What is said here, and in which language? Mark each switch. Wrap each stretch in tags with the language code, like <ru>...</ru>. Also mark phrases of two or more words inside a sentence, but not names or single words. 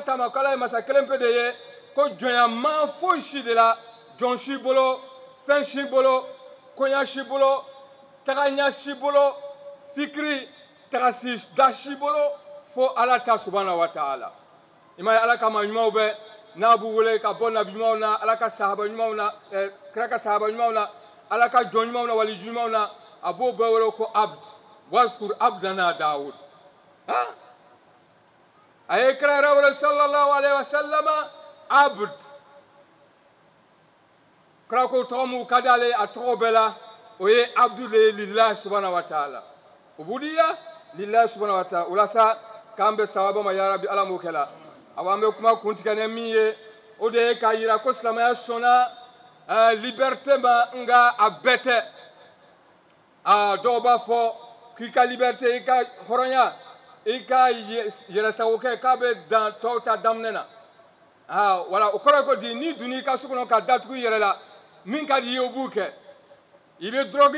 <bm>ta ma ko ala ye masa kelen pe de ye ko jɔnyama foyi si de la jɔn si bolo fɛn si bolo koɲa si bolo tagaɲa si bolo fikiri tagasi da si bolo fo ala ta</bm> <ar>سبحانه وتعالى</ar> <bm>i ma ye ala ka maa ɲumanw bɛ n'a b'u wele ka bɔ nabi ɲumanw na ala ka sahaba ɲumanw na kira ka sahaba ɲumanw na ala ka jɔn ɲumanw na waliju ɲumanw na a b'o bɛɛ wele ko</bm> <ar>عبد واذكر عبدنا داود</ar> <bm>a ye kira yɛrɛ wele</bm> <ar>صلى الله عليه وسلم</ar> <bm>abd kira ko tɔgɔ min ka d'ale a tɔgɔ bɛɛ la o ye abdu de ye</bm> <ar>لله سبحانه وتعالى عبودية لله سبحانه وتعالى</ar> <bm>walasa k'an bɛ sababa ma</bm> <ar>يا رب</ar> <bm>ala m'o kɛ la awa an bɛ kuma kuntigɛ ni min ye o de ye k'a yira ko silamɛya sɔnna liberté ma nka a bɛɛ tɛ dɔw b'a fɔ k'i ka liberté i ka hɔrɔnya i ka yɛrɛsago kɛ k'a bɛ dan tɔw ta daminɛ na wala o kɔrɔ ko di n'i donn'i ka so kɔnɔ ka datugu i yɛrɛ la min ka di i ye o b'u kɛ i bɛ drogue</bm>